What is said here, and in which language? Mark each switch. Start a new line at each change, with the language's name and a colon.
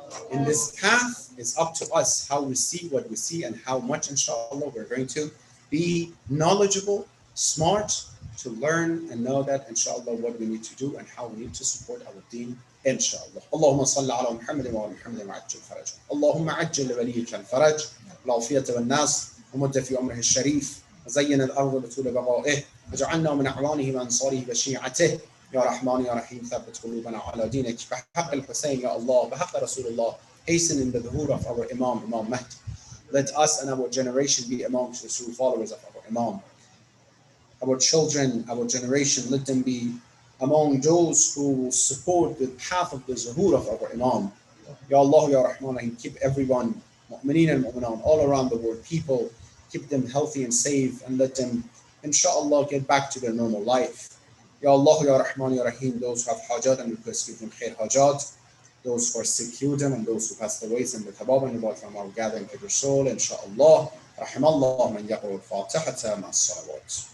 English: In this path, it's up to us how we see what we see and how much, inshallah, we're going to be knowledgeable, smart, to learn and know that, inshallah, what we need to do and how we need to support our deen, inshallah.
Arabic: Allahumma salli ala Muhammad wa ala Muhammad wa ajjal faraj. Allahumma ajjal li waliyika al-faraj, wal-afiyata wal-nas, ومد في عمره الشريف وزين الأرض بطول بقائه اجعلنا من أعوانه وأنصاره وشيعته يا رحمن يا رحيم ثبت قلوبنا على دينك بحق الحسين يا Allah بحق رسول Allah
English: hasten in the dhuhr of our Imam Mahdi. Let us and our generation be amongst the true followers of our Imam. Our children, our generation, let them be among those who will support the path of the zuhur of our Imam. Ya Allah, Ya Rahman, and keep everyone, mu'mineen and mu'minat, all around the world, people, keep them healthy and safe, and let them, inshallah, get back to their normal life. Ya Allah, Ya Rahman, Ya Rahim, those who have hajat and request give them khair hajat, those who are sick, heal them, and those who passed away, send the tabab and the from our gathering to their soul, inshallah.
Arabic: رحم الله من يقرأ الفاتحة مع الصلوات.